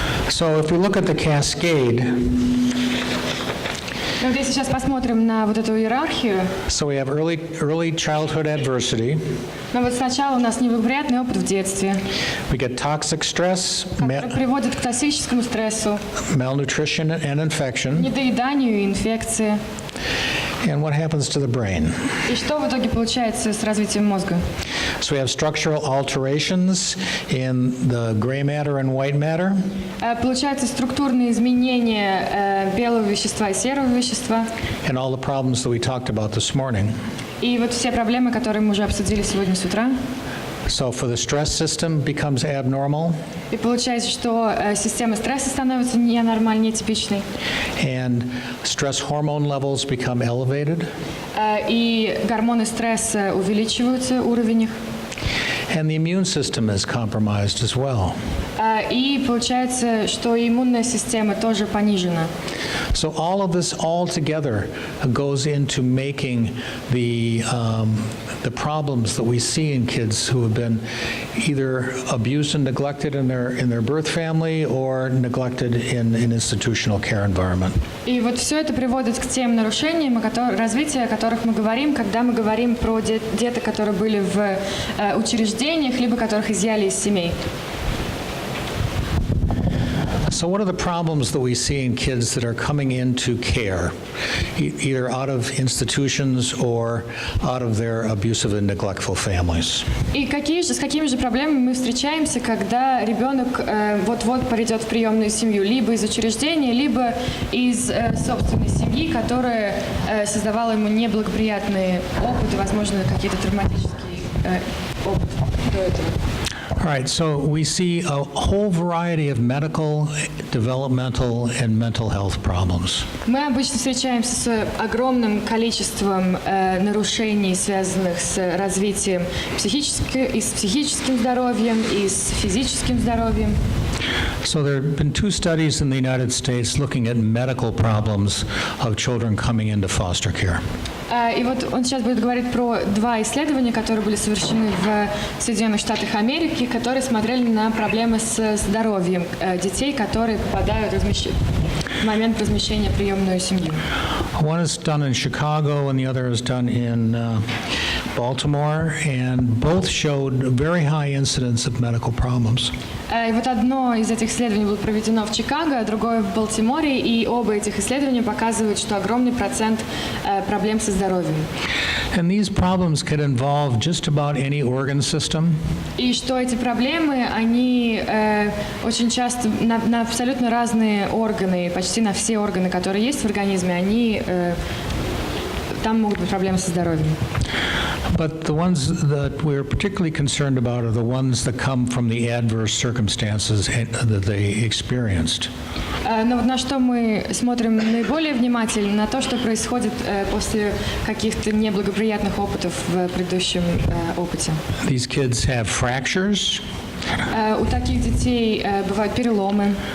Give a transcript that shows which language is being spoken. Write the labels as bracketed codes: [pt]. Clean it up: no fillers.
[en] So if we look at the cascade, [ru] Но вот если сейчас посмотрим на вот эту иерархию, [en] so we have early childhood adversity. [ru] но вот сначала у нас неблагоприятный опыт в детстве, [en] We get toxic stress, [ru] который приводит к токсическому стрессу, [en] malnutrition and infection. [ru] недоеданию и инфекции. [en] And what happens to the brain? [ru] И что в итоге получается с развитием мозга? [en] So we have structural alterations in the gray matter and white matter. [ru] Получаются структурные изменения белого вещества и серого вещества. [en] And all the problems that we talked about this morning. [ru] И вот все проблемы, которые мы уже обсудили сегодня с утра. [en] So for the stress system becomes abnormal. [ru] И получается, что система стресса становится ненормальной, нетипичной. [en] And stress hormone levels become elevated. [ru] И гормоны стресса увеличиваются, уровень их. [en] And the immune system is compromised as well. [ru] И получается, что иммунная система тоже понижена. [en] So all of this all together goes into making the problems that we see in kids who have been either abused and neglected in their birth family or neglected in an institutional care environment. [ru] И вот все это приводит к тем нарушениям, развития, о которых мы говорим, когда мы говорим про деток, которые были в учреждениях, либо которых изъяли из семей. [en] So what are the problems that we see in kids that are coming into care, either out of institutions or out of their abusive and neglectful families? [ru] И с какими же проблемами мы встречаемся, когда ребенок вот-вот придет в приемную семью, либо из учреждения, либо из собственной семьи, которая создавала ему неблагоприятные опыты, возможно, какие-то травматические опыты до этого? [en] All right, so we see a whole variety of medical, developmental, and mental health problems. [ru] Мы обычно встречаемся с огромным количеством нарушений, связанных с развитием и с психическим здоровьем, и с физическим здоровьем. [en] So there have been 2 studies in the United States looking at medical problems of children coming into foster care. [ru] И вот он сейчас будет говорить про 2 исследования, которые были совершены в Соединенных Штатах Америки, которые смотрели на проблемы с здоровьем детей, которые попадают в момент размещения в приемную семью. [en] One is done in Chicago and the other is done in Baltimore, and both showed very high incidence of medical problems. [ru] И вот одно из этих исследований было проведено в Чикаго, а другое в Балтиморе, и оба этих исследования показывают, что огромный процент проблем со здоровьем. [en] And these problems could involve just about any organ system. [ru] И что эти проблемы, они очень часто на абсолютно разные органы, почти на все органы, которые есть в организме, там могут быть проблемы со здоровьем. [en] But the ones that we're particularly concerned about are the ones that come from the adverse circumstances that they experienced. [ru] Но вот на что мы смотрим наиболее внимательно, на то, что происходит после каких-то неблагоприятных опытов в предыдущем опыте. [en] These kids have fractures. [ru] У таких детей бывают переломы.